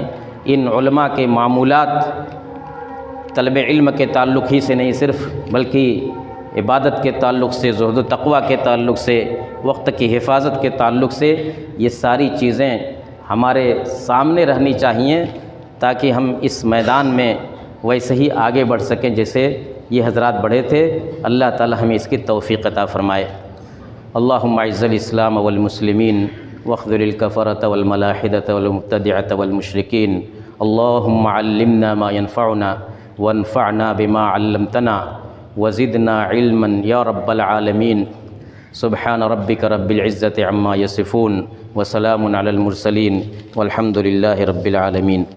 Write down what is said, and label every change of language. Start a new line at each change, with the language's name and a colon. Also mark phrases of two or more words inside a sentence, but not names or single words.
Urdu: ان علما کے معمولات طلب علم کے تعلق ہی سے نہیں صرف، بلکہ عبادت کے تعلق سے، زہد تقویٰ کے تعلق سے، وقت کی حفاظت کے تعلق سے، یہ ساری چیزیں ہمارے سامنے رہنی چاہئیں تاکہ ہم اس میدان میں ویسے ہی آگے بڑھ سکیں جیسے یہ حضرات بڑھے تھے. اللہ تعالیٰ ہمیں اس کی توفیق عطا فرمائے.
Arabic: اللهم أعز الإسلام والمسلمين واخذل الكفرة والملاحدة والمبتدعة والمشركين. اللهم علمنا ما ينفعنا وانفعنا بما علمتنا وزدنا علما يا رب العالمين. سبحان ربك رب العزة عما يصفون وسلام على المرسلين والحمد لله رب العالمين.